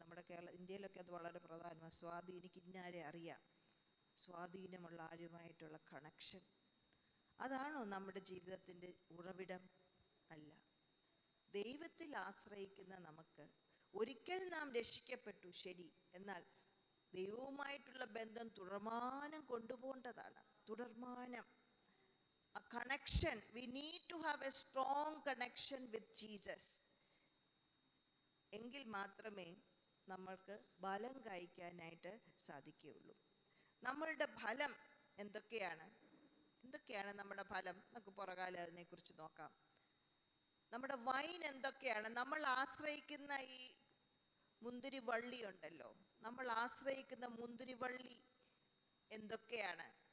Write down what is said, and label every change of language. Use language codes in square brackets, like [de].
[ml] നമ്മുടെ ഇന്ത്യയിലൊക്കെ അത് വളരെ പ്രധാനമാണ്. എനിക്ക് ഇന്നാരെ അറിയാം, സ്വാധീനമുള്ള ആരുമായിട്ടുള്ള കണക്ഷൻ. അതാണോ നമ്മുടെ ജീവിതത്തിൻ്റെ ഉറവിടം? അല്ല. ദൈവത്തിൽ ആശ്രയിക്കുന്ന നമുക്ക്, ഒരിക്കൽ നാം രക്ഷിക്കപ്പെട്ടു, ശരി, എന്നാൽ ദൈവവുമായിട്ടുള്ള ബന്ധം തുടർമാനം കൊണ്ടുപോകേണ്ടതാണ്. [en] തുടർമാനം, a connection. We need to have a strong connection with Jesus. [ml] എങ്കിൽ മാത്രമേ നമ്മൾക്ക് ഫലം കായ്ക്കാനായിട്ട് സാധിക്കുകയുള്ളൂ. നമ്മളുടെ ഫലം എന്തൊക്കെയാണ്? നമ്മുടെ ഫലം? നമുക്ക് പുറകാലെ അതിനെക്കുറിച്ച് നോക്കാം. നമ്മുടെ വൈൻ എന്തൊക്കെയാണ്? നമ്മൾ ആശ്രയിക്കുന്ന ഈ മുന്തിരിവള്ളി ഉണ്ടല്ലോ, നമ്മൾ ആശ്രയിക്കുന്ന മുന്തിരിവള്ളി എന്തൊക്കെയാണ്?